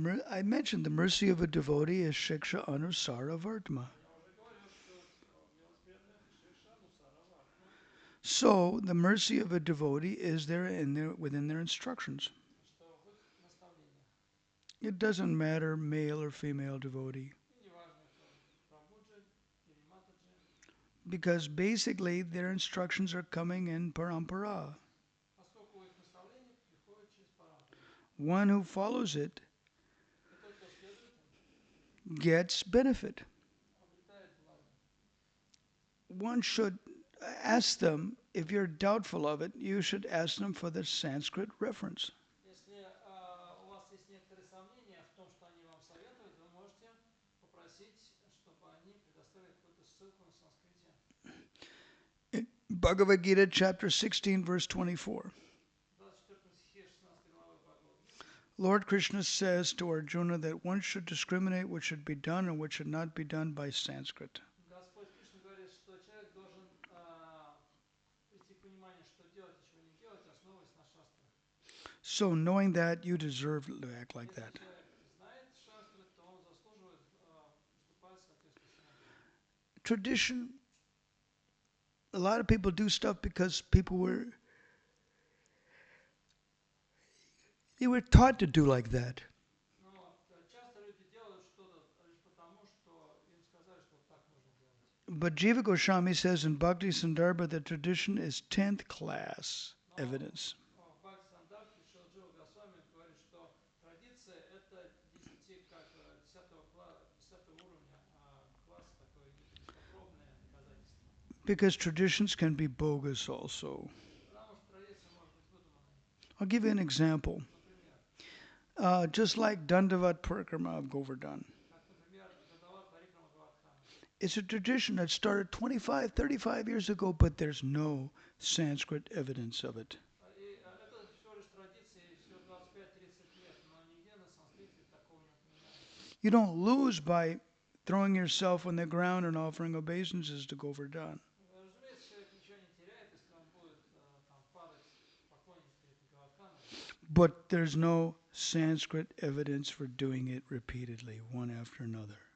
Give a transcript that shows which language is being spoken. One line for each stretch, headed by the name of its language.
English: I mentioned the mercy of a devotee is shiksha anusara vartma.
Russian: Я уже говорил, что милость преданных Шикша Нусара Вартма,
English: So the mercy of a devotee is there in their within their instructions.
Russian: что в их наставлениях.
English: It doesn't matter male or female devotee
Russian: И неважно, кто Прабhuджи или Матаджи,
English: because basically their instructions are coming in parampara.
Russian: поскольку их наставления приходят через парампару.
English: One who follows it
Russian: И тот, кто следует им,
English: gets benefit.
Russian: обретает благо.
English: One should ask them, if you're doubtful of it, you should ask them for the Sanskrit reference.
Russian: Если у вас есть некоторые сомнения в том, что они вам советуют, вы можете попросить, чтобы они предоставили какую-то ссылку на санскрите.
English: In Bhagavad Gita, chapter 16, verse 24,
Russian: 24 стихе 16 главы Бхагавад-гиты
English: Lord Krishna says to Arjuna that one should discriminate what should be done and what should not be done by Sanskrit.
Russian: Господь Кришна говорит, что человек должен прийти к пониманию, что делать и чего не делать, основываясь на шастрах.
English: So, knowing that, you deserve to act like
Russian: Если
English: that.
Russian: человек знает шастры, то он заслуживает поступать соответствующим образом.
English: Tradition, a lot of people do stuff because they were taught to do like that.
Russian: Но часто люди делают что-то лишь потому, что им сказали, что вот так нужно делать.
English: But Jiva Goswami says in Bhakti Sandarbha that tradition is 10th class
Russian: Но
English: evidence.
Russian: в Бхакти Стандарте Шрила Джива Госвами говорит, что традиция это 10, как 10 уровня класс, такое бесподробное доказательство.
English: Because traditions can be bogus also.
Russian: Потому что традиция может быть выдуманной.
English: I'll give you an example.
Russian: Например,
English: Just like Dandavat Parikrama of Govardhan.
Russian: как, например, Дандават Парикрама Гавардхана.
English: It's a tradition that started 25, 35 years ago, but there's no Sanskrit evidence of it.
Russian: И это всего лишь традиции, всего 25-30 лет, но нигде на санскрите такого не упоминается.
English: You don't lose by throwing yourself on the ground and offering obeisances to Govardhan.
Russian: Разумеется, человек ничего не теряет, если он будет там падать в поклоне перед Гавардханом.
English: But there's no Sanskrit evidence for doing it repeatedly, one after another.